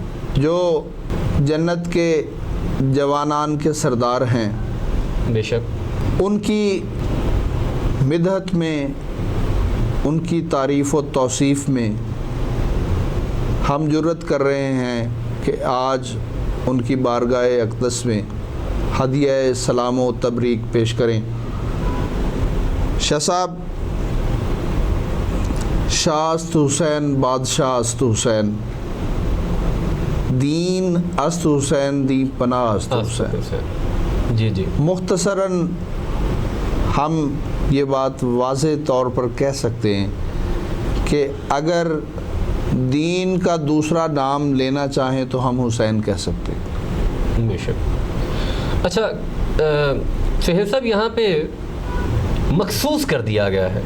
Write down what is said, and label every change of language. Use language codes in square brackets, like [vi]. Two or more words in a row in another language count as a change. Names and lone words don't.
[ur] جو جنت کے جوانان کے سردار ہیں، بے شک، ان کی مدحت میں، ان کی تعریف و توصیف میں ہم جرت کر رہے ہیں کہ آج ان کی بارگاہ اقدس میں ہدیہ سلام و تبریک پیش کریں۔ شاہ صاحب، [fa] شاہ است حسین، بادشاہ است حسین، دین است حسین، دی پناہ است حسین۔ [ur] جی جی، مختصراً ہم یہ بات واضح طور پر کہہ سکتے ہیں کہ اگر دین کا دوسرا نام لینا چاہیں تو ہم حسین کہہ سکتے ہیں۔ بے شک۔ اچھا سہیل صاحب، یہاں پہ مخصوص کر دیا گیا ہے